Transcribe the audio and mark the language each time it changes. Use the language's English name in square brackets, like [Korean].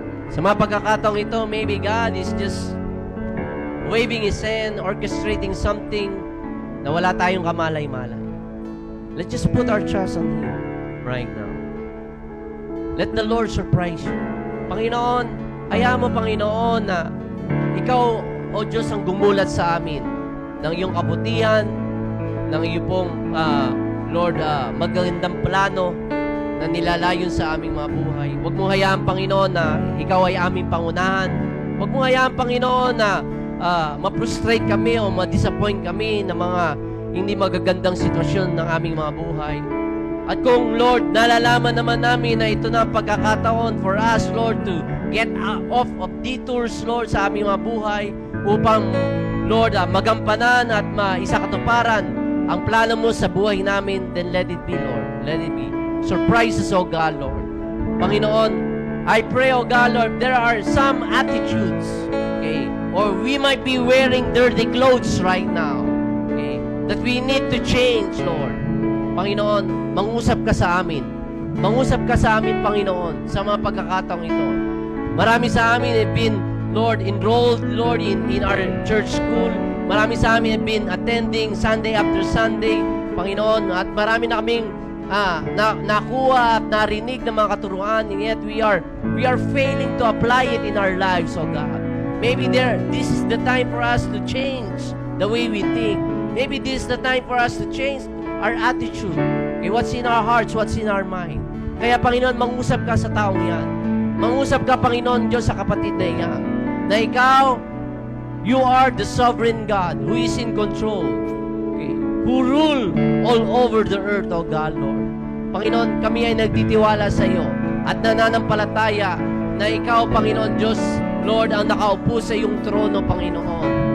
[Filipino] Sa mga pagkakataong ito, [English] maybe God is just waving His hand, orchestrating something [Filipino] na wala tayong kamalay-malay. [English] Let's just put our trust on Him right now. Let the Lord surprise you. [Filipino] Panginoon, hayaan mo, Panginoon, na Ikaw, O Diyos, ang gumulat sa amin ng iyong kabutihan, ng iyong pong, Lord, magandang plano na nilalayon sa aming mga buhay. Huwag mo hayaan, Panginoon, na Ikaw ay aming pangunahan. Huwag mo hayaan, Panginoon, na ma-frustrate kami o ma-disappoint kami ng mga hindi magagandang sitwasyon ng aming mga buhay. At kung, Lord, nalalaman naman namin na ito na ang pagkakataon [English] for us, Lord, to get off of detours, [Filipino] Lord, sa aming mga buhay upang, Lord, magampanan at maisakatuparan ang plano mo sa buhay namin, [English] then let it be, Lord. Let it be. Surprise us, O God, Lord. Panginoon, I pray, O God, Lord, there are some attitudes, okay, or we might be wearing dirty clothes right now, okay, that we need to change, Lord. [Filipino] Panginoon, mangusap ka sa amin. Mangusap ka sa amin, Panginoon, sa mga pagkakataong ito. Marami sa amin [English] have been, Lord, enrolled, Lord, in our church school. [Filipino] Marami sa amin [English] have been attending Sunday after Sunday, Panginoon. [Filipino] At marami na kaming nakuha at narinig ng mga katuruan, [English] and yet we are failing to apply it in our lives, oh God. Maybe this is the time for us to change the way we think. Maybe this is the time for us to change our attitude. Okay, what's in our hearts, what's in our mind. [Filipino] Kaya, Panginoon, mangusap ka sa taong yan. Mangusap ka, Panginoon Diyos, sa kapatid na yan. Na ikaw, [English] you are the sovereign God who is in control. Okay, who rule all over the earth, O God, Lord. [Filipino] Panginoon, kami ay nagtitiwala sa iyo at nananampalataya na ikaw, Panginoon Diyos, Lord, ang nakaupo sa iyong trono, Panginoon.